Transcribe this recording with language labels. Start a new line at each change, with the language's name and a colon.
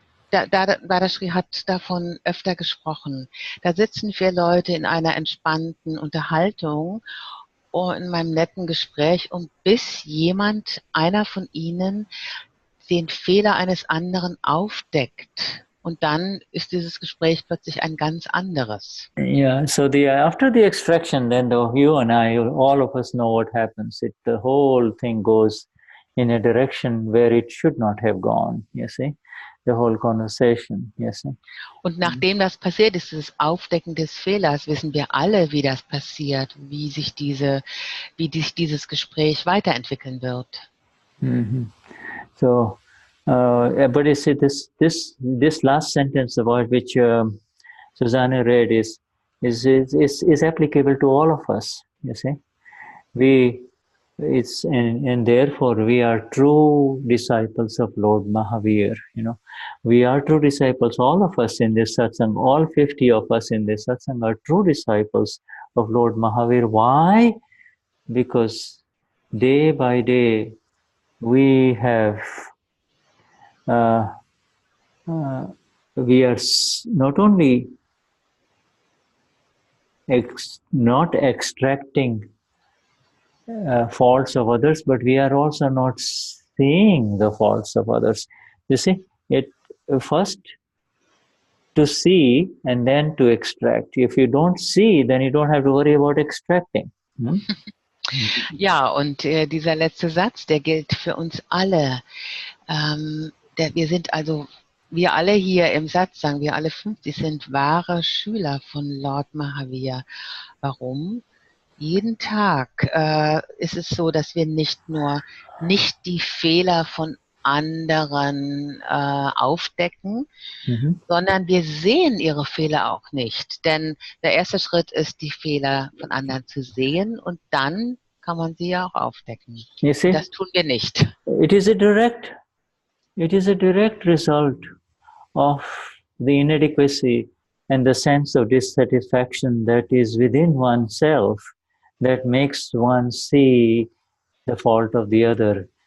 German: Dadashri hat davon öfter gesprochen. Da sitzen 4 Leute in einer entspannten Unterhaltung in meinem netten Gespräch, und bis einer von ihnen den Fehler eines anderen aufdeckt. Und dann ist dieses Gespräch plötzlich ein ganz anderes.
English: Yeah, so after the extraction, then you and I, all of us know what happens. The whole thing goes in a direction where it should not have gone, you see. The whole conversation, you see. Und nachdem das passiert ist, das Aufdecken des Fehlers, wissen wir alle, wie das passiert, wie sich dieses Gespräch weiterentwickeln wird. So, but you see, this last sentence about which Susanne read is applicable to all of us. You see, and therefore we are true disciples of Lord Mahavir. We are true disciples. All of us in this satsang, all 50 of us in this satsang, are true disciples of Lord Mahavir. Why? Because day by day we have. We are not only not extracting faults of others, but we are also not seeing the faults of others. You see, it first to see and then to extract. If you don't see, then you don't have to worry about extracting.
German: Ja, und dieser letzte Satz, der gilt für uns alle. Wir alle hier im Satsang, wir alle 50 sind wahre Schüler von Lord Mahavir. Warum? Jeden Tag ist es so, dass wir nicht die Fehler von anderen aufdecken, sondern wir sehen ihre Fehler auch nicht. Denn der erste Schritt ist, die Fehler von anderen zu sehen, und dann kann man sie ja auch aufdecken.
English: You see,
German: das tun wir nicht.
English: It is a direct result of the inadequacy and the sense of dissatisfaction that is within oneself that makes one see the fault of the other.